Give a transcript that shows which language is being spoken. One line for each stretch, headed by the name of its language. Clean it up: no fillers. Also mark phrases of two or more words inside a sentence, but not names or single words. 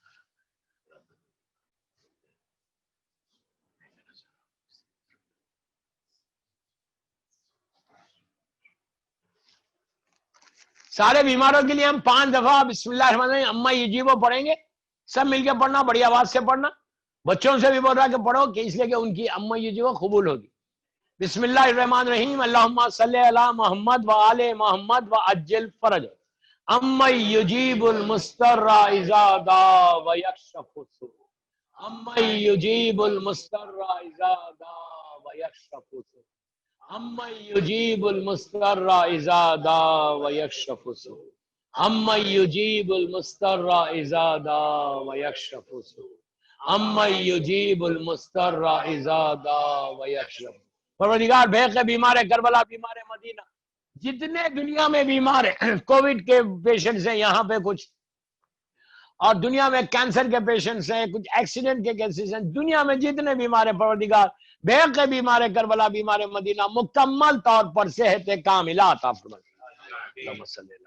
Urdu: سارے بیماروں کے لیے ہم 5 دفعہ
Arabic: بسم اللہ الرحمن الرحیم اما یجیبو
Urdu: پڑھیں گے، سب مل کے پڑھنا، بڑی آواز سے پڑھنا، بچوں سے بھی بول رہا کہ پڑھو، کہ اس لیے کہ ان کی
Arabic: اما یجیبو
Urdu: قبول ہوگی۔
Arabic: بسم اللہ الرحمن الرحیم، اللہم صلی علی محمد و آل محمد و عجل فرج، اما یجیب المستر اذا دعا و یکشف السوء، اما یجیب المستر اذا دعا و یکشف السوء، اما یجیب المستر اذا دعا و یکشف السوء، اما یجیب المستر اذا دعا و یکشف السوء، اما یجیب المستر اذا دعا و یکشف۔
Urdu: پروردگار بھیق بیمار کربلا، بیمار مدینہ، جتنے دنیا میں بیمار ہیں، کووڈ کے پیشنٹس ہیں یہاں پہ کچھ، اور دنیا میں کینسر کے پیشنٹس ہیں، کچھ ایکسیڈنٹ کے کیسز ہیں، دنیا میں جتنے بیمار ہیں پروردگار بھیق بیمار کربلا، بیمار مدینہ، مکمل طور پر صحت کاملہ عطا فرما۔